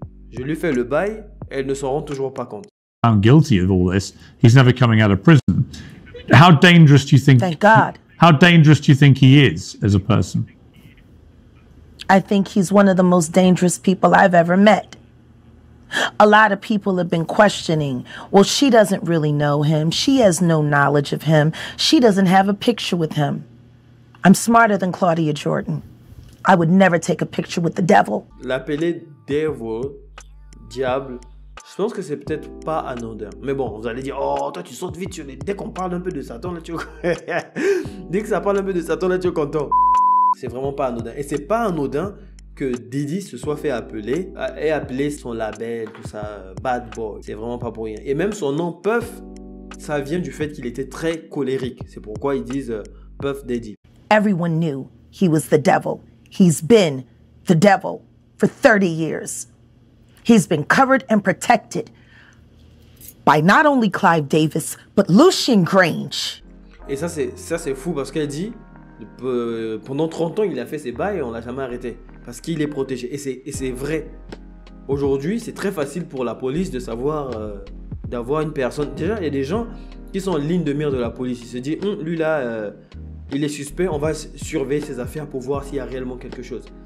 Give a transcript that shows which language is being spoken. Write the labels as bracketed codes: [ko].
[fr] Je lui fais le bail, elles ne s'en rendent toujours pas compte. » [en] Found guilty of all this, he's never coming out of prison. How dangerous do you think... Thank God. How dangerous do you think he is as a person? I think he's one of the most dangerous people I've ever met. A lot of people have been questioning, well, she doesn't really know him. She has no knowledge of him. She doesn't have a picture with him. I'm smarter than Claudia Jordan. I would never take a picture with the devil. [fr] L'appeler devil, diable, je pense que c'est peut-être pas anodin. Mais bon, vous allez dire, oh, toi tu sautes vite sur les... Dès qu'on parle un peu de Satan, là tu dès que ça parle un peu de Satan, là tu es content. C'est vraiment pas anodin. Et c'est pas anodin que Diddy se soit fait appeler, ait appelé son label, tout ça, Bad Boy. C'est vraiment pas pour rien. Et même son nom, Puff, ça vient du fait qu'il était très colérique. C'est pourquoi ils disent Puff Daddy. [en] Everyone knew he was the devil. He's been the devil for 30 years. He's been covered and protected by not only Clive Davis, but Lucian Grange. [fr] Et ça c'est fou parce qu'elle dit, pendant 30 ans, il a fait ses bails et on l'a jamais arrêté. Parce qu'il est protégé. Et c'est vrai. Aujourd'hui, c'est très facile pour la police de savoir, d'avoir une personne. Déjà, il y a des gens qui sont en ligne de mire de la police. Ils se disent, lui là, il est suspect, on va surveiller ses affaires pour voir s'il y a réellement quelque chose.